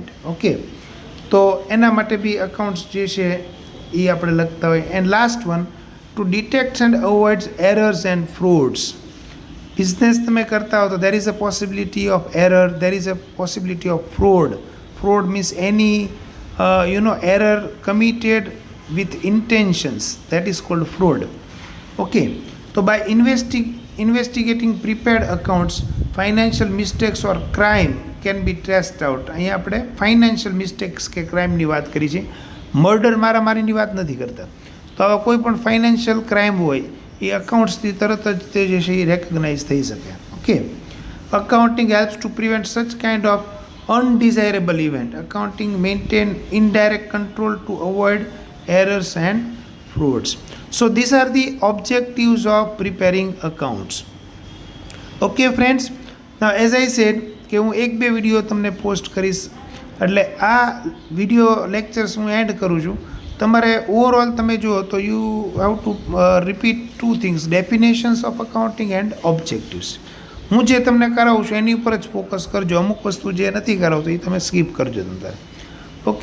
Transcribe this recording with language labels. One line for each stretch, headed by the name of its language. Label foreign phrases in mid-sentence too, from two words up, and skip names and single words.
Gujarati: ઓકે, તો એના માટે બી અકાઉન્ટ્સ જે છે એ આપણે લખતા હોય.
English: and last one, to detect and avoid errors and frauds. બિઝનેસ
Gujarati: તમે કરતા હો તો
English: there is a possibility of error, there is a possibility of fraud. fraud means any error committed with intentions, that is called fraud. Okay, so by investigating prepared accounts, financial mistakes or crime can be traced out.
Gujarati: અહીંયા આપણે
English: financial mistakes
Gujarati: કે ક્રાઇમની વાત કરી છે, મર્ડર મારામારીની વાત નથી કરતા. તો આવા કોઈ પણ
English: financial crime
Gujarati: હોય એ અકાઉન્ટ્સથી તરત જ તે જે છે એ રેકગ્નાઇઝ થઈ શકે.
English: okay, accounting helps to prevent such kind of undesirable event. Accounting maintain indirect control to avoid errors and frauds. So these are the objectives of preparing accounts. Okay friends, now as I said
Gujarati: કે હું એક બે વિડીયો તમને પોસ્ટ કરીશ, એટલે આ
English: video lectures
Gujarati: હું એન્ડ કરું છું. તમારે ઓવરઓલ તમે જુઓ તો
English: you have to repeat two things, definitions of accounting and objectives.
Gujarati: હું જે તમને કરાવું છું એની ઉપર જ ફોકસ કરજો, અમુક વસ્તુ જે નથી કરાવતો એ તમે સ્કીપ કરજો તમારે.